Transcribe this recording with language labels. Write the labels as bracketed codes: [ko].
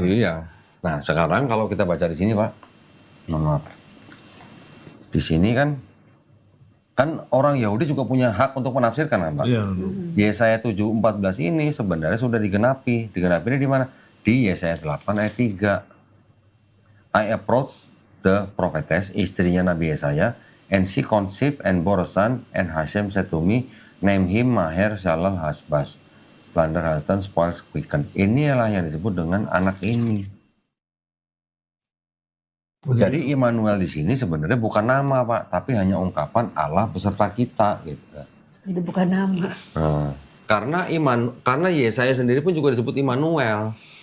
[id] Iya. Nah sekarang kalau kita baca di sini Pak, maaf. Di sini kan orang Yahudi juga punya hak untuk menafsirkan kan Pak. Iya. Yesaya 7:14 ini sebenarnya sudah digenapi. Digenapinya di mana? Di Yesaya 8 ayat 3. [en] I approached the prophetess, [id] istrinya Nabi Yesaya, [en] and she conceived and bore a son, and Hashem said to me, name him Maher Shalal Hasbaz. Plunder husband spoils quicken. [id] Inilah yang disebut dengan anak ini. Jadi Immanuel di sini sebenarnya bukan nama Pak, tapi hanya ungkapan Allah beserta kita gitu. Jadi bukan nama. Nah, karena Yesaya sendiri pun juga disebut Immanuel.